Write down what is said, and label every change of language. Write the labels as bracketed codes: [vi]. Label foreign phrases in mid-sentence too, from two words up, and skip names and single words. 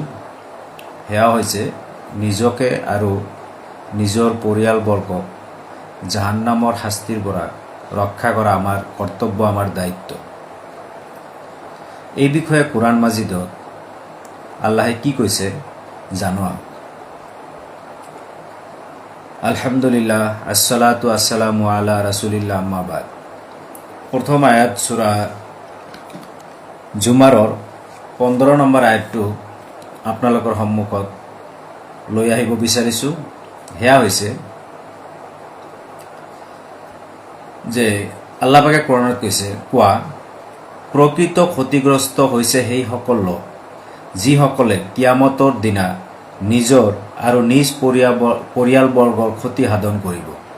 [as] সেয়া হৈছে নিজকে আৰু নিজৰ পৰিয়ালবৰ্গক জাহান্নামৰ শাস্তিৰ পৰা ৰক্ষা কৰা আমাৰ কৰ্তব্য, আমাৰ দায়িত্ব। এই বিষয়ে কোৰাণ মাজিদত আল্লাহে কি কৈছে জানো। [ar] الحمد لله، الصلاة والسلام على رسول الله، أما بعد. [as] প্ৰথম আয়াত সূৰা জুমাৰৰ 15 নম্বৰ আয়াতটো আপোনালোকৰ সন্মুখত লৈ আহিব বিচাৰিছোঁ। সেয়া হৈছে যে আল্লাহ পাকে কোৰাণত কৈছে, কোৱা, প্ৰকৃত ক্ষতিগ্ৰস্ত হৈছে সেইসকল লোক যিসকলে কিয়ামতৰ দিনা নিজৰ আৰু নিজ পৰিয়ালবৰ্গৰ ক্ষতি সাধন কৰিব।